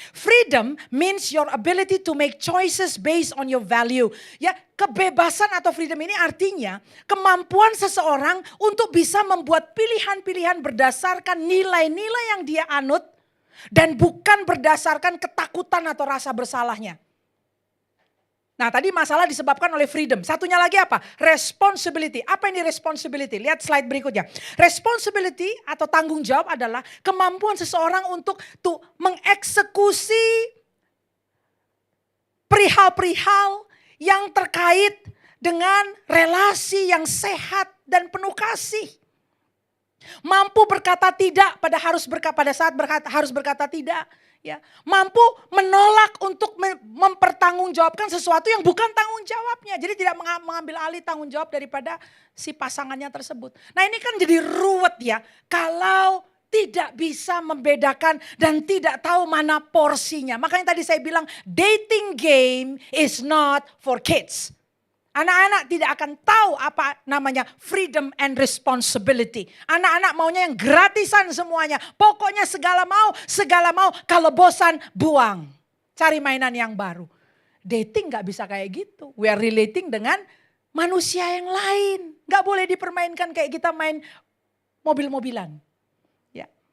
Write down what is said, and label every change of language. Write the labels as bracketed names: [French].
[English] Freedom means your ability to make choices based on your value. [Indonesian] Ya, kebebasan atau freedom ini artinya kemampuan seseorang untuk bisa membuat pilihan-pilihan berdasarkan nilai-nilai yang dia anut dan bukan berdasarkan ketakutan atau rasa bersalahnya. Nah tadi masalah disebabkan oleh freedom. Satunya lagi apa? Responsibility. Apa ini responsibility? Lihat slide berikutnya. Responsibility atau tanggung jawab adalah kemampuan seseorang untuk mengeksekusi perihal-perihal yang terkait dengan relasi yang sehat dan penuh kasih. Mampu berkata tidak pada saat harus berkata tidak. Ya, mampu menolak untuk mempertanggungjawabkan sesuatu yang bukan tanggung jawabnya. Jadi tidak mengambil alih tanggung jawab daripada si pasangannya tersebut. Nah ini kan jadi ruwet ya. Kalau tidak bisa membedakan dan tidak tahu mana porsinya. Makanya tadi saya bilang [English] dating game is not for kids. [Indonesian] Anak-anak tidak akan tahu apa namanya [English] freedom and responsibility. [Indonesian] Anak-anak maunya yang gratisan semuanya. Pokoknya segala mau. Kalau bosan buang. Cari mainan yang baru. Dating gak bisa kayak gitu. [English] We are relating [Indonesian] dengan manusia yang lain. Gak boleh dipermainkan kayak kita main mobil-mobilan. Ya.